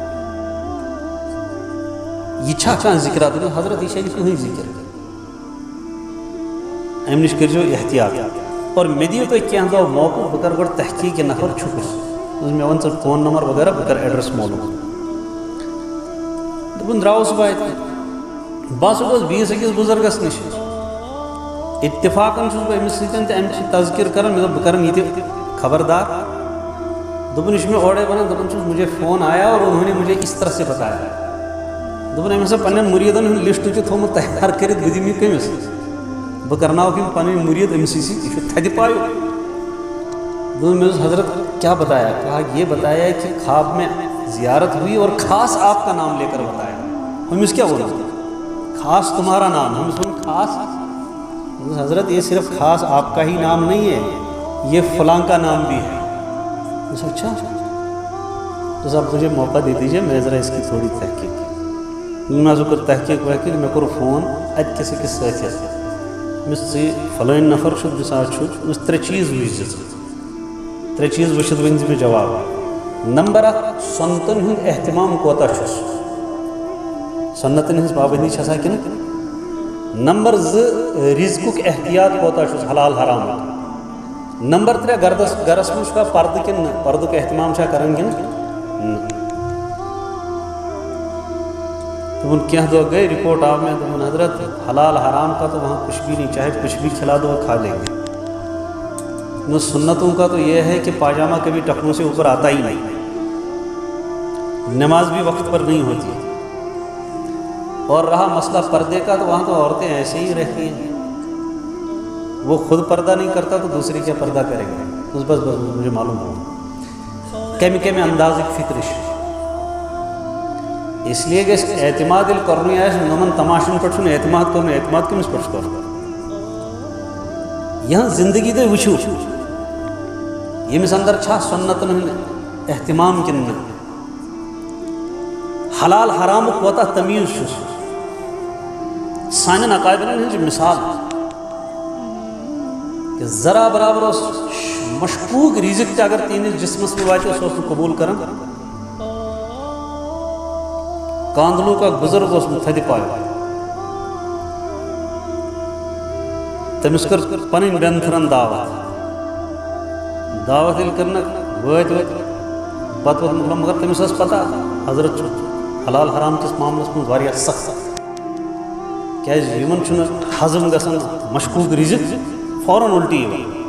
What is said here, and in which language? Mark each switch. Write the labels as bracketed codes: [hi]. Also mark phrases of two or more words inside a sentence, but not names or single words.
[ks] یہ چھا کانٛہہ ذکرہ دوٚپُن حضرت یہ چھنہٕ کٕہٕنۍ ذکر امہِ نِش کٔرۍزیو احتیاط اور مےٚ دِیِو تُہۍ کینٛہہ دۄہ موقعہٕ بہٕ کَرٕ گۄڈٕ تحقیٖق یہِ نفر چھُکُس مےٚ وَن ژٕ فون نمبر وغیرہ بہٕ کَرٕ ایڈرس معلوٗم دوٚپُن درٛاوُس بہٕ اَتہِ بہٕ ہسا گوس بیٚیِس أکِس بُزرگس نِش اتفاقن چھُس بہٕ أمِس سۭتۍ تہِ اَمِچ تذکر کران مےٚ دوٚپ بہٕ کَرَن یہِ تہِ خبردار دوٚپُن یہِ چھُ مےٚ اورَے وَنان دوٚپُن چھُس [ur] مجھے فون آیا اور انہوں نے مجھے اس طرح سے بتایا [ks] دوٚپُن أمۍ ہسا پنٛنٮ۪ن مُریٖدن ہُنٛد لسٹ تہِ تھوٚومُت تیار کٔرِتھ بہٕ دِمہٕ یہِ کٔمِس بہٕ کرناوَکھ یِم پنٕنۍ مُریٖد أمسٕے سۭتۍ یہِ چھُ تھدِ پایُک دوٚپُن مےٚ دوٚپُس حضرت [ur] کیا بتایا کہا یہ بتایا کہ خواب میں زیارت ہوئی اور خاص آپ کا نام لے کر بتایا ہمس کیا بولا خاص تمہارا نام ہمس بول خاص حضرت یہ صرف خاص آپ کا ہی نام نہیں ہے یہ فلاں کا نام بھی ہے اچھا تو صاحب مجھے موقع دے دیجیے میں ذرا اس کی تھوڑی تحقیق میں کر تحقیق وحقیق [ks] مے کور فون ات کس أکِس سۭتۍ مس ژٕ فلٲنۍ نفر چھُ بِساز چھُ مس ترٛےٚ چیٖز وٕچھ ژٕ ترٛےٚ چیٖز وٕچھِتھ ؤنۍ زِ مےٚ جواب نمبر اکھ سۄنتن ہُنٛد احتمام کوتاہ چھُس سنتن ہٕنٛز پابندی چھسا کِنہٕ نمبر زٕ رزقُک احتیاط کوتاہ چھُس حلال حرام نمبر ترٛےٚ گرس منٛز چھُکھا پردٕ کِنہٕ نہ پردُک احتمام چھا کران کِنہٕ نہ دوٚپُن کینٛہہ دۄہ گٔے رپورٹ آو مےٚ دوٚپُن حضرت [ur] حلال حرام کا تو وہاں کچھ بھی نہیں چاہے کچھ بھی کھلا دو کھا لیں گے سنتوں کا تو یہ ہے کہ پاجامہ کبھی ٹخنوں سے اوپر آتا ہی نہیں نماز بھی وقت پر نہیں ہوتی اور رہا مسئلہ پردے کا تو وہاں تو عورتیں ایسے ہی رہتی ہیں وہ خود پردہ نہیں کرتا تو دوسری کیا پردہ کرے گا بس مجھے معلوم ہو کمی انداز فکرش اس لیے کہ [ks] اعتماد کرنی آئے نمن تماشن پہ اعتماد کرن اعتماد کمس پہ کر [ur] یہاں زندگی تھی [ks] وچھو یمس اندر چھا سنتن ہند اہتمام کن حلال حرام کوتاہ تمیز چھس سانن اقابرن ہنز مثال کہ ذرا برابر اس مشکوک رزق تہ اگر تینس جسمس میں واتہ سہ قبول کران کاندلو کا بزرگ اس تھدِ پایُک تٔمِس کٔر پنٕنۍ بینتھرن دعوت ییٚلہِ کٔرنَکھ وٲتۍ پتہٕ ووت مگر تٔمِس ٲس پتہ حضرت چھُ حلال حرام کِس معاملس منٛز واریاہ سخت کیٛازِ یِمن چھُنہٕ ہضم گژھان مشکوٗک رزق فوراً الٹی یِوان